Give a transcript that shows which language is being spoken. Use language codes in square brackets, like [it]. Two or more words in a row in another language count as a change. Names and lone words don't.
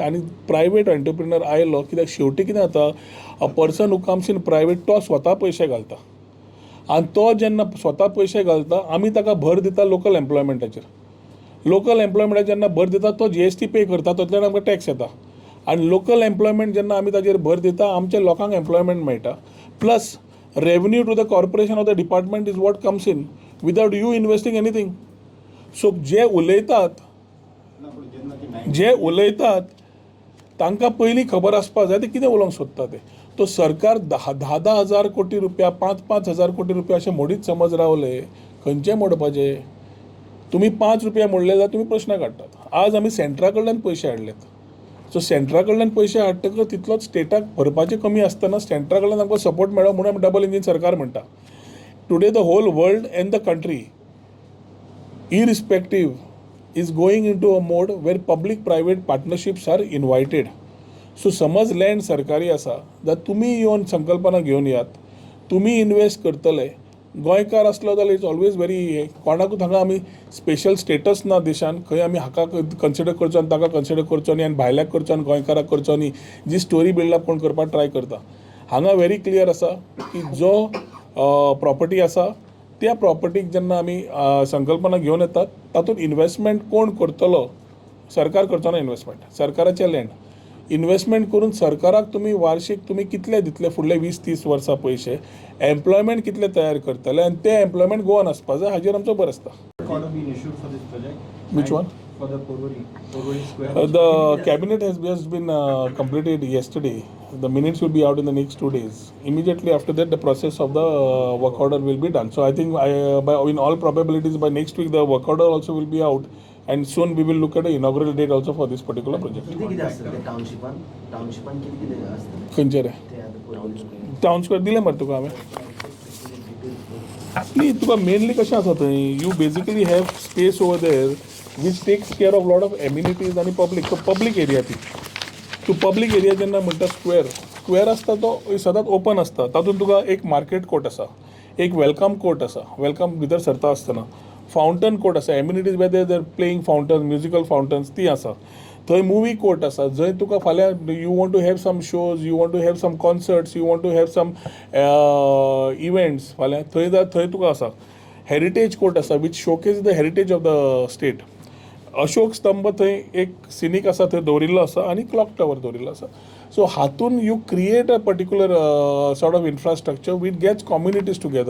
[kok] आनी [en] private entrepreneur [kok] आयलो कित्याक शेवटी कितें जाता, [en] a person who comes in private [kok] तो स्वता पयशे घालता आनी तो जेन्ना स्वता पयशे घालता आमी ताका भर दिता लोकल एम्प्लॉयमेंटाचेर. लोकल एम्प्लॉयमेंटाचेर जेन्ना भर दिता तो GST पे करता, तातूंतल्यान आमकां टॅक्स येता आनी [en] local employment [kok] जेन्ना आमी ताचेर भर दिता आमच्या लोकांक एम्प्लॉयमेंट मेळटा. [en] Plus revenue to the corporation of the department is what comes in without you investing anything. [kok] सो जे उलयतात तांकां पयलीं खबर आसपाक जाय ते कितें उलोवंक सोदता ते. तो सरकार 10,000 कोटी रुपया 5,000 कोटी रुपया अशें मोडीत समज रावले, खंयचे मोडपाचे. तुमी 5 रुपया मोडले जाल्यार तुमी प्रश्न काडटात. आज आमी सेंट्रा कडल्यान पयशे हाडलेत. सो सेंट्रा कडल्यान पयशे हाडटकच तितलोच स्टेटाक भरपाचे कमी आसतना सेंट्रा कडल्यान आमकां सपोर्ट मेळ्ळो म्हणून आमी [en] double engine [kok] सरकार म्हणटा. [en] Today the whole world and the country irrespective is going into a mode where public private partnerships are invited. [kok] सो समज लँड सरकारी आसा जाल्यार तुमी येवन संकल्पना घेवन यात, तुमी इन्वेस्ट करतले. गोंयकार आसलो जाल्यार [en] it's always very [kok] कोणाकूच हांगा आमी [en] special status [kok] ना देशान, खंय आमी हाका कन्सिडर करचो आनी ताका कन्सिडर करचो न्ही आनी भायल्याक करचो आनी गोंयकाराक करचो न्ही, जी [en] story buildup [kok] कोण करपाक ट्राय करता. हांगा [en] very clear [kok] आसा की जो प्रॉपर्टी आसा त्या प्रॉपर्टीक जेन्ना आमी संकल्पना घेवन येतात तातूंत इन्वेस्टमेंट कोण करतलो, सरकार करचो ना. इन्वेस्टमेंट सरकाराचे [en] land investment [kok] करून सरकाराक तुमी वार्षिक तुमी कितले दितले फुडले 20-30 वर्सां पयशे, एम्प्लॉयमेंट कितले तयार करतले आनी ते एम्प्लॉयमेंट गोवान आसपाक जाय, हाजेर आमचो भर आसता. [en] Which one? For the Porvorim Square. The cabinet has just been completed yesterday. The minutes will be out in the next 2 days. Immediately after that, the process of the work order will be done. So I think in all probabilities by next week the work order also will be out, and soon we will look at the inaugural date also for this particular project. [mr] किती असतं ते टाउनशिपान किती असतं [kok] खंयचे रे ते आता Porvorim [en] town square [kok] दिले मरे तुका हांवें. न्ही तुका मेनली कशें आसा थंय, [en] you basically have space over there which takes care of lot of amenities [kok] आनी पब्लीक. सो [en] public area [kok] ती तूं [en] public area [kok] जेन्ना म्हणटा स्क्वेअर आसता तो सदांच ओपन आसता. तातूंत तुका एक [en] market court [kok] आसा, एक [en] welcome court [kok] आसा, वेलकम भितर सरता आसतना [en] fountain court [kok] आसा, [en] amenities whether there playing fountains, musical fountains [kok] ती आसा. थंय [en] movie court [kok] आसा, जंय तुका फाल्यां [en] you want to have some shows, you want to have some concerts, you want to have some events [kok] फाल्यां थंय तुका आसा. [en] Heritage Court आसा which showcase the heritage of the state. [kok] अशोक स्तंभ थंय एक सिनीक आसा थंय दवरिल्लो आसा आनी [en] clock tower [kok] दवरिल्लो आसा. [en] सो हातून you create a particular sort of infrastructure which gets communities together.